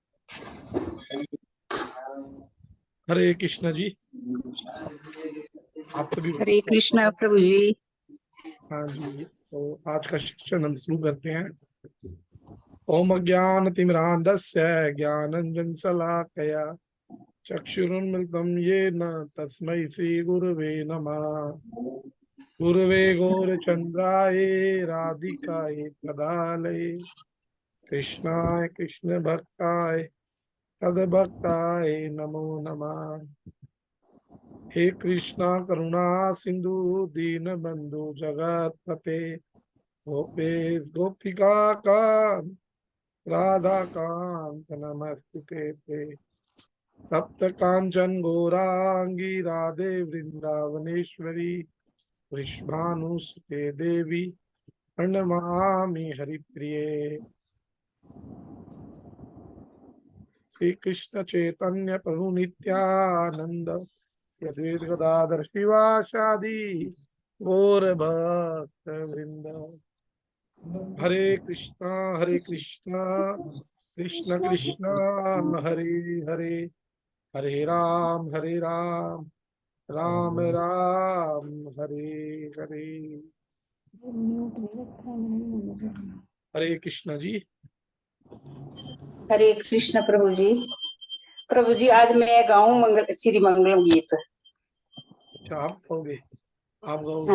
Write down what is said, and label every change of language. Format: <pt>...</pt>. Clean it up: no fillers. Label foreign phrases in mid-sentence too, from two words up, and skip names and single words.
<hi>हरे कृष्ण जी। आप सभी हरे कृष्णा प्रभु जी। हाँ जी, तो आज का शिक्षण हम शुरू करते हैं।</hi> <sa>ओम अज्ञानतिमिरान्धस्य ज्ञानाञ्जन शलाकया चक्षुरुन्मिलितं येन तस्मै श्री गुरवे नमः। गुरवे गौरचन्द्राय राधिकाय तदालये कृष्णाय कृष्ण भक्ताय तद्भक्ताय नमो नमः। हे कृष्णा करुणा सिंधु दीन बंधु जगतपते गोपेश गोपिका कांत राधा कांत नमस्ते ते। तप्त कांचन गौरांगी राधे वृंदावनेश्वरी वृषभानुसुते देवी प्रणमामि हरिप्रिये। श्री कृष्ण चैतन्य प्रभु नित्यानंद श्री अद्वैत गदाधर शिवासादि गौर भक्त वृंद। हरे कृष्णा कृष्ण कृष्ण हरे हरे हरे राम राम राम हरे हरे।</sa> <hi>हरे कृष्ण जी। हरे कृष्ण प्रभु जी। प्रभु जी आज मैं गाऊं श्री मंगलम गीत। अच्छा, आप गाओगे? आप गाओगे?</hi>